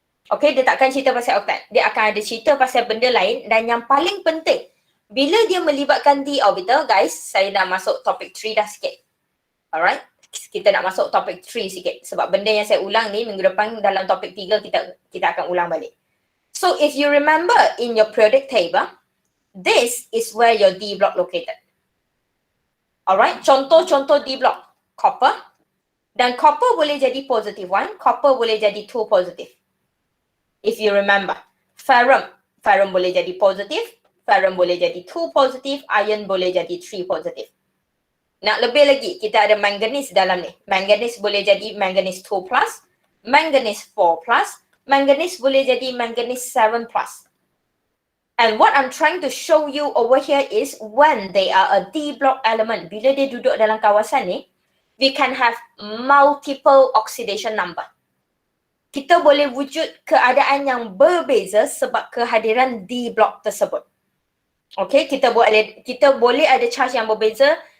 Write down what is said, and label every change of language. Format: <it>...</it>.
<ms>Okay, dia takkan cerita pasal octet. Dia akan ada cerita pasal benda lain dan yang paling penting, bila dia melibatkan d orbital, guys, saya dah masuk topik 3 dah sikit. Alright, kita nak masuk topik 3 sikit. Sebab benda yang saya ulang ni, minggu depan dalam topik 3 kita akan ulang balik.</ms> <en>So if you remember in your periodic table, this is where your d block located.</en> <ms>Alright, contoh-contoh d block. Copper. Dan copper boleh jadi positive 1, copper boleh jadi 2 positive.</ms> <en>If you remember.</en> <ms>Ferrum boleh jadi positive, ferrum boleh jadi 2 positive, iron boleh jadi 3 positive. Nak lebih lagi, kita ada manganese dalam ni. Manganese boleh jadi manganese 2 plus, manganese 4 plus, manganese boleh jadi manganese 7 plus.</ms> <en>And what I'm trying to show you over here is when they are a D block element,</en> <ms>bila dia duduk dalam kawasan ni,</ms> <en>we can have multiple oxidation number.</en> <ms>Kita boleh wujud keadaan yang berbeza sebab kehadiran D block tersebut. Okay, kita boleh ada charge yang berbeza</ms>